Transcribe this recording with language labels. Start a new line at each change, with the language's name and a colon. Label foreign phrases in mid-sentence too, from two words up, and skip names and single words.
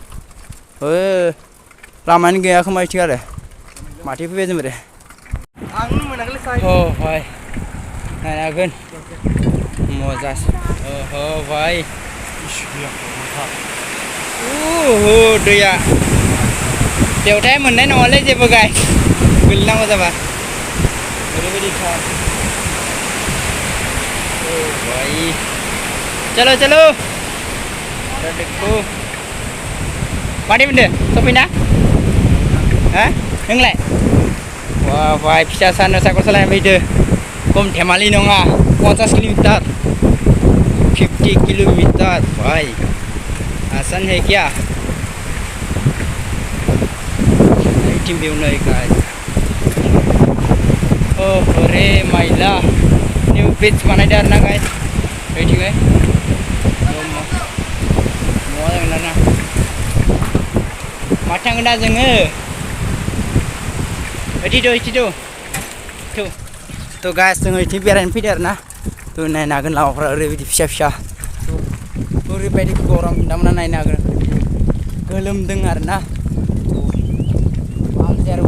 Bodo: लामानि गैया खोमा इथिं आरो माथो फैबाय जों बोरै आं मोनाखैलै साइ अ भाई नायनागोन मजा ओहो भाई दैया बेवहाय मोननाय नङालै जेबो गाय गोलैनांगौ जाबा ओरैबायदि थार
Hindi: भाई चलो चलो देखो
Bodo: मादि मोनदो सफैना हा नोंलाय
Hindi: वाह भाई
Bodo: फिसा सानो साइकेल सालायना फैदो खम धेमालि नङा 50 किलोमीटर 50 किलोमीटर
Hindi: भाई आसान है क्या टीम भी उन्हें गाइस ओह अरे माइला
English: new bridge
Hindi: बनाई दे ना गाइस बैठी गए मोजां ना
Bodo: मा थांगोन दा जोङो तो गाइस जोङो इथिं बेरायनो फैदो आरोना तो नायनो हागोन लामाफोरा ओरैबायदि फिसा फिसा ओरैबायदि गरम नोंथांमोना नायनो हागोन गोलोमदों आरोना आरो